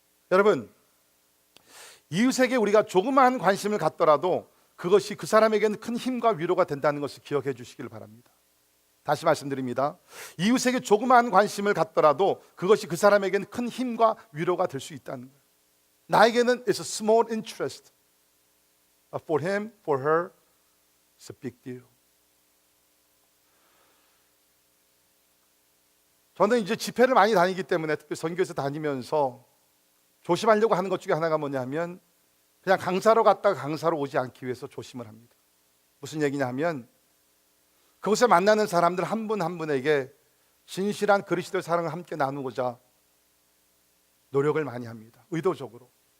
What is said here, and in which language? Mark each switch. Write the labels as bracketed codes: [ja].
[ko] 여러분, 이웃에게 우리가 조그마한 관심을 갖더라도 그것이 그 사람에게는 큰 힘과 위로가 된다는 것을 기억해 주시길 바랍니다. 다시 말씀드립니다. 이웃에게 조그마한 관심을 갖더라도 그것이 그 사람에게는 큰 힘과 위로가 될 수 있다는 거예요. 나에게는 [en] it's a small interest. For him, for her, it's a big deal. [ko] 저는 이제 집회를 많이 다니기 때문에 특히 선교에서 다니면서 조심하려고 하는 것 중에 하나가 뭐냐면 그냥 강사로 갔다가 강사로 오지 않기 위해서 조심을 합니다. 무슨 얘기냐 하면 그곳에 만나는 사람들 한 분 한 분에게 진실한 그리스도의 사랑을 함께 나누고자 노력을 많이 합니다. 의도적으로.